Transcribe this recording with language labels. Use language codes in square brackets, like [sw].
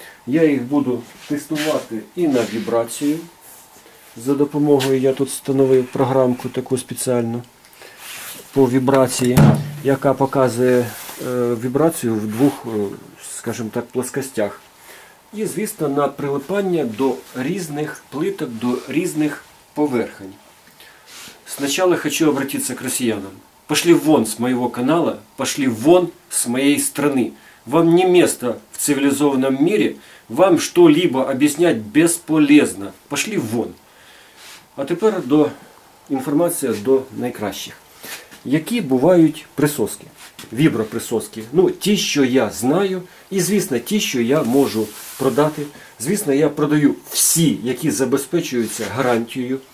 [uk] Я їх буду тестувати і на вібрацію. За допомогою я тут встановив програмку таку спеціальну по вібрації, яка показує вібрацію в двох, скажімо так, плоскостях. І, звісно, на прилипання до різних плиток, до різних поверхонь. [ru] Сначала хочу обратиться к россиянам. Пошли вон с моего канала, пошли вон с моей страны. Вам не место в цивилизованном мире, вам что-либо объяснять бесполезно. Пошли вон. [uk] А тепер інформація до найкращих. Які бувають присоски? Віброприсоски. Ну, ті, що я знаю, і, звісно, ті, що я можу продати. Звісно, я продаю всі, які забезпечуються гарантією.